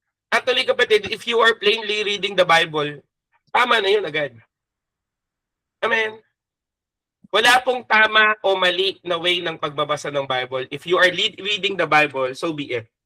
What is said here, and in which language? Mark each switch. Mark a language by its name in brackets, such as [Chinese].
[English] Actually, kapatid, if you are plainly reading the Bible, [Filipino] tama na yun agad. Amen. Wala pong tama o mali na way ng pagbabasa ng Bible. [English] If you are reading the Bible, so be it.